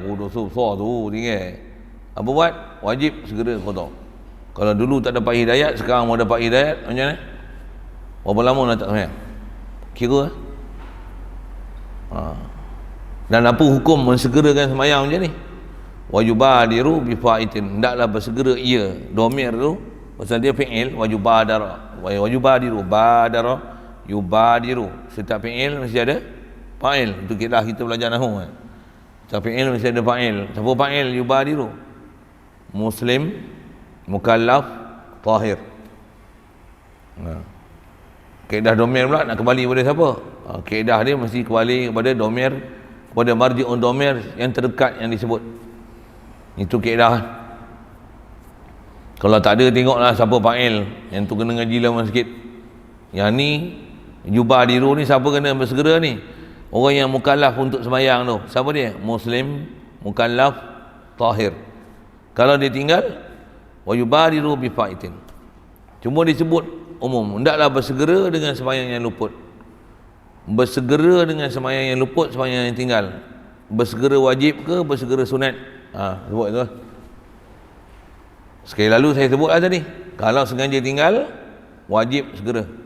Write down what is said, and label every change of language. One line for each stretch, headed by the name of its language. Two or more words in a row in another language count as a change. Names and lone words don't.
Malay: Dosa besar tu tinggal. Apa buat? Wajib segera qada. Kalau dulu tak dapat hidayat, sekarang mau dapat hidayat, macam mana? Berapa lama nak tak sembahyang? Kira. Dan apa hukum mensegerakan sembahyang macam ni?
Arabic: ويبادر بفائت,
Malay: hendaklah bersegera ia. Domir tu pasal dia fi'il,
Arabic: ويبادر، بادر يبادر,
Malay: setiap fi'il mesti ada fa'il. Itu kita belajar nahwu kan. Setiap fi'il mesti ada fa'il. Siapa fa'il? Yubadiru, muslim, mukallaf, tahir. Kaedah domir pula nak kembali kepada siapa? Kaedah dia mesti kembali kepada domir, kepada marji'un domir yang terdekat yang disebut. Itu kaedah. Kalau tak ada, tengoklah siapa fa'il. Yang tu kena ngaji lama sikit. Yang ni yubadiru ni siapa kena bersegera ni? Orang yang mukallaf untuk sembahyang tu. Siapa dia? Muslim, mukallaf, tahir. Kalau dia tinggal,
Arabic: ويبادر بفائت.
Malay: Cuma disebut umum, hendaklah bersegera dengan sembahyang yang luput. Bersegera dengan sembahyang yang luput, sembahyang yang tinggal. Bersegera wajib ke bersegera sunat? Sebut tu. Sekali lalu saya sebut lah tadi, kalau sengaja tinggal, wajib segera.